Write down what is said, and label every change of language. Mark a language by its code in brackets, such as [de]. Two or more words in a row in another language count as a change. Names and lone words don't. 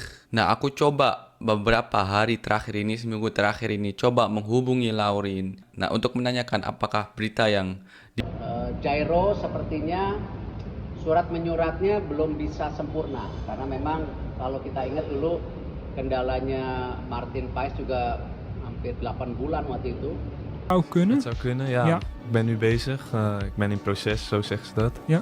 [id] Nah, aku coba beberapa hari terakhir ini, seminggu terakhir ini, coba menghubungi Laurin. Nah, untuk menanyakan apakah berita yang Jairo sepertinya surat menyuratnya belum bisa sempurna, karena memang kalau kita ingat dulu kendalanya Martin Paes juga hampir 8 bulan waktu itu. [nl] Zou kunnen. Het zou kunnen, ja. Ja. Ik ben nu bezig. Ik ben in proces, zo zeggen ze dat. Ja.